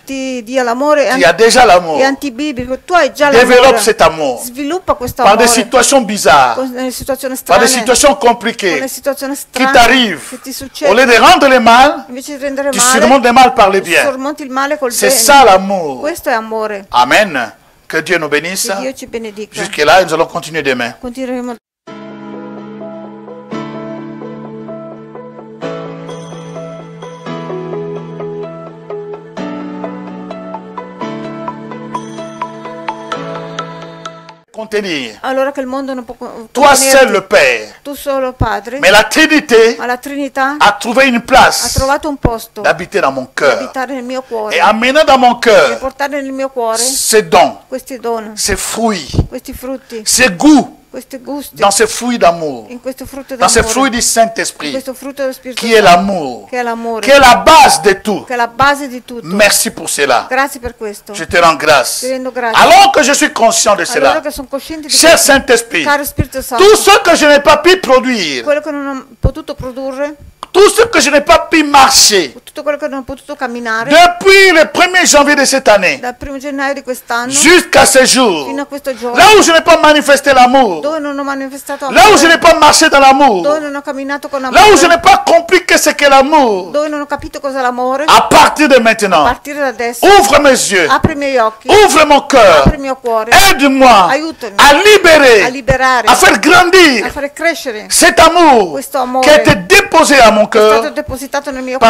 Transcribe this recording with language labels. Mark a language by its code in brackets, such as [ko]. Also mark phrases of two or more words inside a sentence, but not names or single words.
[it] ti dia l'amore [fr] Tu as déjà l'amour. [it] è antibiblico. Tu hai già [fr] Développe [it] l'amore. [fr] cet amour [it] Sviluppa questo [fr] par [it] amore. [fr] des situations bizarres, [it] Nelle situazioni [fr] par des [it] strane. [fr] situations [it] Con [fr] compliquées [it] le situazioni [fr] qui [it] strane [fr] t'arrivent. [it] che ti [fr] Au [it] succedono. [fr] lieu de rendre le mal, [it] Invece di rendere [fr] tu [it] male, [fr] surmontes le mal par le bien. [it] sormonti il male col [fr] C'est [it] bene. [fr] ça l'amour. [it] Questo è amore. [fr] Amen. Que Dieu nous bénisse. [it] Che Dio ci benedica. [fr] Jusque-là, nous allons continuer demain. [it] Continueremo. [fr] Contenir. [it] Allora che il mondo non può [fr] Toi [it] contenerti. [fr] seul le Père. [it] Tu solo Padre. [fr] Mais la Trinité [it] Ma la Trinità [fr] a trouvé une [it] ha [fr] place [it] trovato un posto [fr] d'habiter dans mon [it] di [fr] cœur. [it] abitare nel mio cuore. [fr] Et amener dans mon [it] E [fr] cœur [it] portare nel mio cuore [fr] ces dons, [it] questi doni, [fr] ces fruits, [it] questi frutti, [fr] ces goûts, [it] questi gusti, [fr] dans ces fruits d'amour, [it] in questo frutto [fr] dans ces [it] d'amore, [fr] fruits du [it] in [fr] Saint-Esprit, [it] questo frutto dello Spirito [fr] qui est [it] Santo, [fr] l'amour, [it] che è l'amore, [fr] qui est la base de tout. [it] che è la base di tutto. [fr] Merci pour cela. [it] Grazie per questo. [fr] Je te rends grâce. [it] Ti rendo grazie. [fr] Alors que je suis conscient de [it] Allora [fr] cela, [it] che sono cosciente di [fr] cher [it] questo, [fr] Saint-Esprit, [it] caro Spirito Santo, [fr] tout ce que je n'ai pas pu produire, [it] quello che non ho potuto produrre, [fr] tout ce que je n'ai pas pu marcher, [it] tutto quello che non ho potuto camminare, [fr] depuis le 1er janvier de cette année, [it] dal 1 gennaio di quest'anno [fr] jusqu'à ce jour, [it] fino a questo giorno, [fr] là où je n'ai pas manifesté l'amour, [it] dove non ho manifestato [fr] là où je [it] amore, [fr] n'ai pas marché dans l'amour, [it] dove non ho camminato con [fr] là où je [it] amore, [fr] n'ai pas compris que c'est que l'amour, [it] dove non ho capito cos'è l'amore, [fr] à partir de [it] a [fr] maintenant, [it] partire da adesso, [fr] ouvre mes yeux, [it] apri i miei occhi, [fr] ouvre mon cœur, [it] apri il mio cuore, [fr] aide-moi [it] aiutami [fr] à libérer, [it] a liberare, [fr] à faire grandir [it] a fare crescere [fr] cet amour [it] questo amore [fr] qui a été déposé à mon [it] che è stato [fr] cœur [it] depositato nel mio